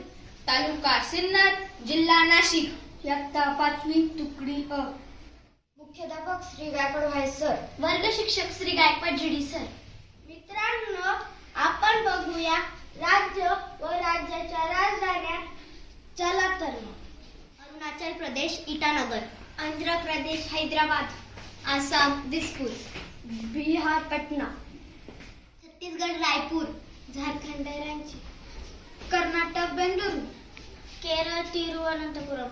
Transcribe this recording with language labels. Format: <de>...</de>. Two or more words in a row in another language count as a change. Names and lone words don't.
<mr>तालुका सिन्नर, जिल्हा नाशिक. इयत्ता 5वी, तुकडी अ. मुख्याध्यापक श्री गायकवाड भाई सर. वर्ग शिक्षक श्री गायकवाड जीडी सर. मित्रांनो, आपण बघूया राज्य व राज्याच्या राजधान्या. चला तर मग. अरुणाचल प्रदेश इटानगर, आंध्र प्रदेश हैदराबाद, आसाम दिसपूर, बिहार पटना, छत्तीसगड रायपूर, झारखंड रांची, कर्नाटक बेंगळुरू, केरळ तिरुवनंतपुरम,</mr>